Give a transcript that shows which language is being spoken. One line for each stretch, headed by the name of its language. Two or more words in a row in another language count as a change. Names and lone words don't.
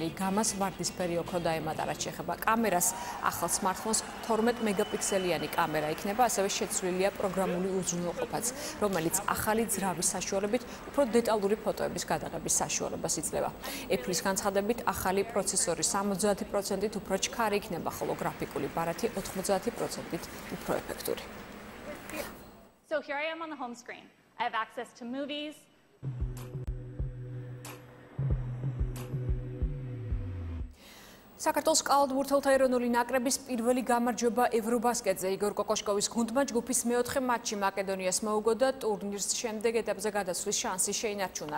Georgian: გამას ვარდისფერი ოქრო დაემატა, რაც შეეხება კამერას. ახალ smartphones 12 მეგაპიქსელიანი კამერა იქნება, ასევე შეცვლილია პროგრამული უზრუნველყოფაც, რომელიც ახალი ძრავის საშუალებით უფრო დეტალური ფოტოების გადაღების საშუალებას იძლევა. Apple-ის განცხადებით, ახალი პროცესორი 70%-ით უფრო ჩქარი იქნება, ხოლო გრაფიკული ბარათი 90%-ით უფრო ეფექტური.
English: So here I am on the home screen. I have access to movies.
Georgian: საქართველოს კალათბურთელთა ეროვნული ნაკრების პირველი გამარჯვება ევრობასკეტზე. იგორ კოკოშკოვის გუნდმა ჯგუფის მეოთხე მატჩი მაკედონიას მოუგო და ტურნირის შემდეგ ეტაპზე გადასვლის შანსი შეინარჩუნა.